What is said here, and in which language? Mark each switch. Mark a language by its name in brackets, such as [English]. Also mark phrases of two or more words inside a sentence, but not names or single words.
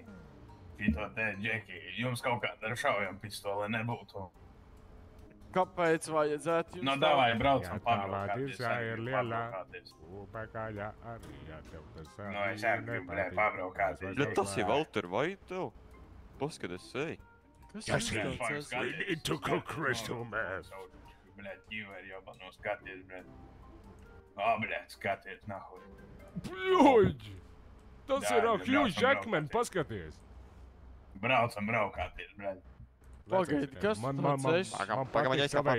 [Latvian] Šito te, Džeki, jums kaut kāda ar šaujam pistole nebūtu. Kāpēc vajadzētu jums No, davai, Jā, braucam, tā pabraukāties. vārds ir lielā. pabraukāties. Upekaļā arī, jā, tev tas No, es arī gribu, bļa, pabraukāties. Bļa, tas ir Valter, vai tev? Paskaties, ej. Kas Kas ir ir? tāds? [English] We need to cook crystal meth. [Latvian] Bļa, ķīveri jau no skaties, bļa. O, bļa, skaties, nahuj. Bļoģi! Tas Jā, ir jā, Hugh braucam, Jackman, braucam. paskaties. Braucam, braukāties, bļa. Pagaidi, kas man, tu man, man, tāds esi? man Pagaid, patīk man savējā